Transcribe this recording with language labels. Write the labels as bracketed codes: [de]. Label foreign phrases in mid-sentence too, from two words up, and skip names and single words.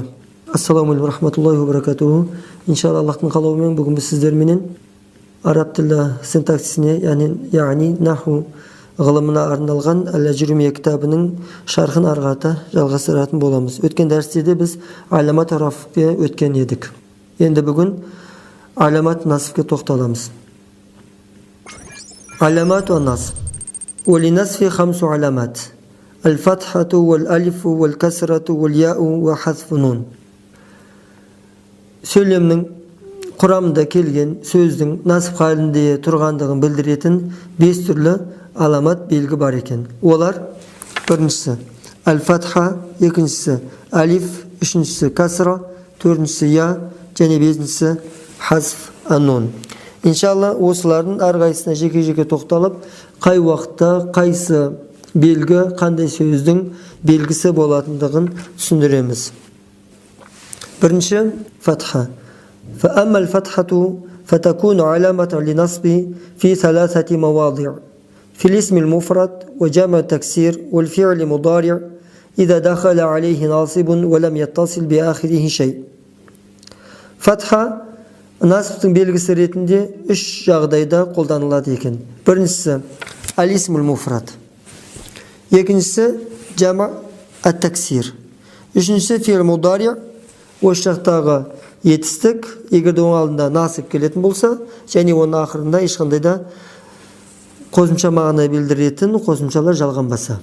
[ar] السلام عليكم ورحمة الله وبركاته. [kk] Иншалла Аллахтың қалауымен бүгін біз сіздерменен араб тілі синтаксисіне, яғни наху ғылымына арналған Әл-Әжрумия кітабының шархын арғата жалғастыратын боламыз. Өткен дәрістерде біз аламат рафке өткен едік. Енді бүгін аламат насфке тоқталамыз. [ar] علامات والنصب للنصب خمس علامات. الفتحة والألف والكسرة والياء وحذف النون. [kk] Сөйлемнің құрамында келген сөздің насф халінде тұрғандығын білдіретін 5 түрлі аламат белгі бар екен. Олар: біріншісі аль-фатха, екіншісі алиф, үшіншісі касра, төртіншісі я және бесіншісі [ar] حذف النون. [kk] Иншалла осылардың әрқайсысына жеке-жеке тоқталып, қай уақытта қайсы белгі қандай сөздің белгісі болатындығын түсіндіреміз. Бірінші фатха. [ar] فأما الفتحة فتكون علامة لنصب في 3 مواضع: في الاسم المفرد وجمع التكسير والفعل المضارع إذا دخل عليه ناصب ولم يتصل بآخره شيء. [kk] Фатха насбтың белгісі ретінде 3 жағдайда қолданылады екен. Біріншісі [ar] الاسم المفرد, [kk] екіншісі [ar] جمع التكسير, [kk] үшіншісі [ar] فعل مضارع. [kk] Осы жақтағы етістік егерде оның алдында насып келетін болса, және оның ақырында ешқандай да қосымша мағына білдіретін қосымшалар жалғанбаса.